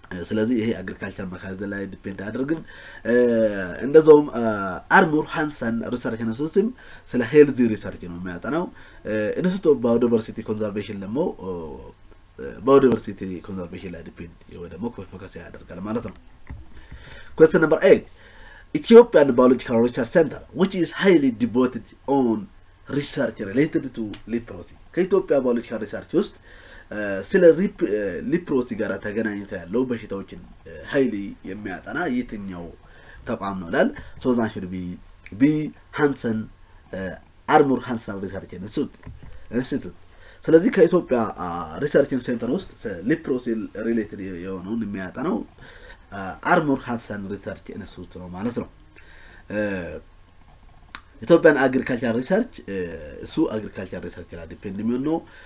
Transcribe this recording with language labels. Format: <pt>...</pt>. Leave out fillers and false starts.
<am>ስለዚህ ይሄ አግሪካልቸር መካናይዝ ላይ ዲፔንድ አድርገን እንደዛውም አርሙር ሃንሰን ሪሰርች ኢንስቲትዩት ስለ ሄልዝ ሪሰርች ነው የሚያጠናው። ኢንስቲትዩት ኦፍ ባዮዳይቨርሲቲ ኮንዘርቬሽን ደግሞ biodiversity conservation ላይ ዲፔንድ ወይ ደግሞ ፎከስ ያደርጋል ማለት ነው።</am> <en>Question number 8. Ethiopian Biological Research Center which is highly devoted on research related to leprosy.</en> <am>ከኢትዮጵያ ባዮሎጂካል ሪሰርች ውስጥ ስለ ሊፕሮሲ ጋር ተገናኝቶ ያለው በሽታዎችን ሃይሊ የሚያጠና የትኛው ተቋም ነው ይላል? ሶዛን</am> <en>should be</en> <am>ሃንሰን አርሙር ሃንሰን ሪሰርች ኢንስቲትዩት። ስለዚህ ከኢትዮጵያ ሪሰርች ሴንተር ውስጥ ሊፕሮሲ ሪሌትድ የሆነውን የሚያጠናው አርሙር ሃንሰን ሪሰርች ኢንስቲትዩት ነው ማለት ነው። ኢትዮጵያን አግሪካልቸር ሪሰርች እሱ አግሪካልቸር ሪሰርች ላይ ዲፔንድ የሚሆነው</am>